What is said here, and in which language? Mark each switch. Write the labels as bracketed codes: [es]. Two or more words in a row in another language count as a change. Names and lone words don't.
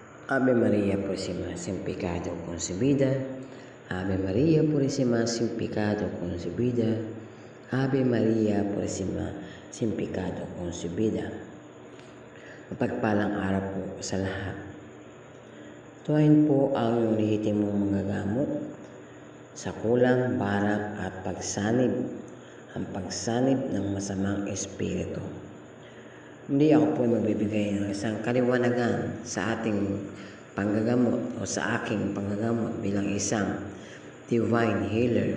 [es] Ave María Purísima, sin pecado concebida. Ave María Purísima, sin pecado concebida. Ave María Purísima, sin pecado concebida. [tl] Mapagpalang araw po sa lahat. Tuwain po ang iyong lehitimong manggagamot sa kulang, barang at pagsanib, ang pagsanib ng masamang espiritu. Hindi ako po magbibigay ng isang kaliwanagan sa ating panggagamot o sa aking panggagamot bilang isang [en] divine healer.